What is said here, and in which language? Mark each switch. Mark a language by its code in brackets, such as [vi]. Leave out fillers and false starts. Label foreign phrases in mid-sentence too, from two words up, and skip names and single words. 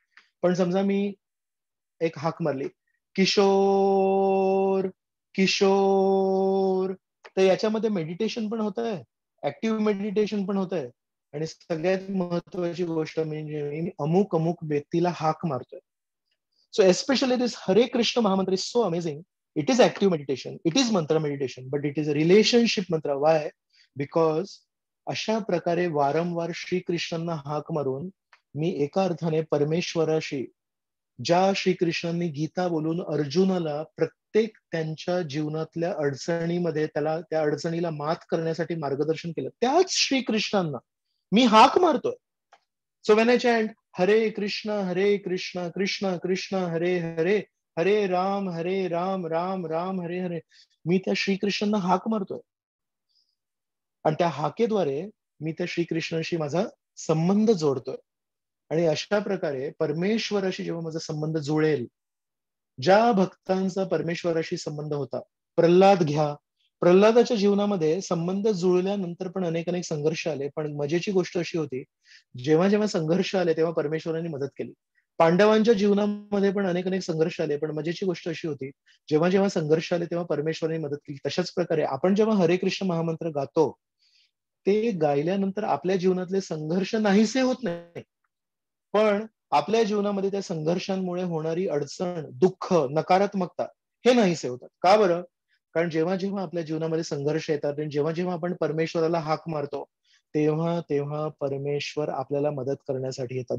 [mr] पण समजा मी एक हाक मारली, किशोर किशोर, तर याच्यामध्ये मेडिटेशन पण होत आहे, [en] active meditation [mr] पण होत आहे. आणि सगळ्यात महत्वाची गोष्ट म्हणजे मी अमुक अमुक व्यक्तीला हाक मारतोय. [en] So especially this Hare Krishna Mahamantra is so amazing. It is active meditation. It is mantra meditation, but it is a relationship mantra. Why? [mr] Because अशा प्रकारे वारंवार श्रीकृष्णांना हाक मारून मी एका अर्थाने परमेश्वराशी, ज्या श्रीकृष्णांनी गीता बोलून अर्जुनाला प्रत्येक त्यांच्या जीवनातल्या अडचणीमध्ये त्याला त्या अडचणीला मात करण्यासाठी मार्गदर्शन केलं, त्याच श्रीकृष्णांना मी हाक मारतोय. [en] so when I chant [sa] हरे कृष्ण कृष्ण कृष्ण हरे हरे, हरे राम राम राम हरे हरे, [mr] मी त्या श्रीकृष्णांना हाक मारतोय. आणि त्या हाकेद्वारे मी त्या श्रीकृष्णाशी माझा संबंध जोडतोय. आणि अशा प्रकारे परमेश्वराशी जेव्हा माझा संबंध जुळेल, ज्या भक्तांचा परमेश्वराशी संबंध होता, प्रल्हाद घ्या, प्रल्हादाच्या जीवनामध्ये संबंध जुळल्यानंतर पण अनेक अनेक संघर्ष आले, पण मजेची गोष्ट अशी होती, जेव्हा जेव्हा संघर्ष आले तेव्हा परमेश्वरांनी मदत केली. पांडवांच्या जीवनामध्ये पण अनेक अनेक संघर्ष आले, पण मजेची गोष्ट अशी होती, जेव्हा जेव्हा संघर्ष आले तेव्हा परमेश्वरांनी मदत केली. तशाच प्रकारे आपण जेव्हा हरे कृष्ण महामंत्र गातो, ते गायल्यानंतर आपल्या जीवनातले संघर्ष नाहीसे होत नाही, पण आपल्या जीवनामध्ये त्या संघर्षांमुळे होणारी अडचण, दुःख, नकारात्मकता हे नाहीसे होतात. का बरं? कारण जेव्हा जेव्हा आपल्या जीवनामध्ये संघर्ष येतात आणि जेव्हा जेव्हा आपण परमेश्वराला हाक मारतो, तेव्हा तेव्हा परमेश्वर आपल्याला मदत करण्यासाठी येतात.